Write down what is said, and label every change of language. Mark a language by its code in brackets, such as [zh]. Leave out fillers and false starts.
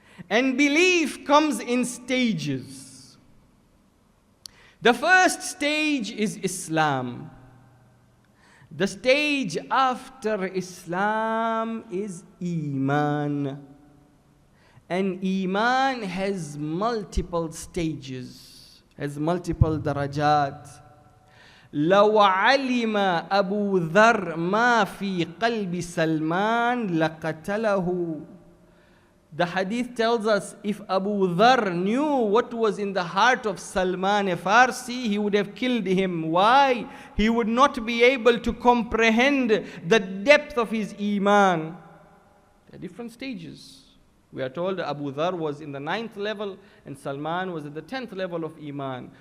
[en] And belief comes in stages. The first stage is Islam. The stage after Islam is Iman. And Iman has multiple stages, has multiple darajat. [ar] لو علم أبو ذر ما في قلب سلمان لقتله. [en] The hadith tells us if Abu Dhar knew what was in the heart of Salman Farsi, he would have killed him. Why? He would not be able to comprehend the depth of his iman. There are different stages. We are told Abu Dhar was in the 9th level and Salman was at the 10th level of iman.